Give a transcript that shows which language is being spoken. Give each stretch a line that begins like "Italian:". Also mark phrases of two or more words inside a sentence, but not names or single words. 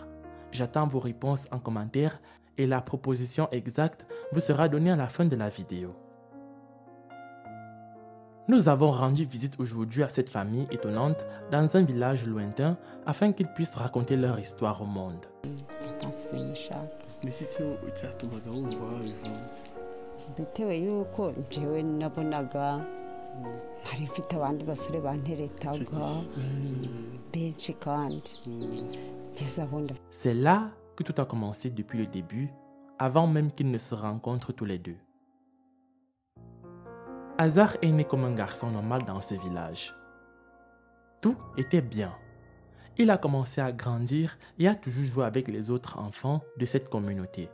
French: J'attends vos réponses en commentaire et la proposition exacte vous sera donnée à la fin de la vidéo. Nous avons rendu visite aujourd'hui à cette famille étonnante dans un village lointain afin qu'ils puissent raconter leur histoire au monde.
Kinyarwanda: bitewe yuko jewe nabonaga hari mfite abandi basore banteretaga benshi kandi ngeze aho
French: C'est là que tout a commencé depuis le début, avant même qu'ils ne se rencontrent tous les deux. Hazar est né comme un garçon normal dans ce village. Tout était bien. Il a commencé à grandir et a toujours joué avec les autres enfants de cette communauté.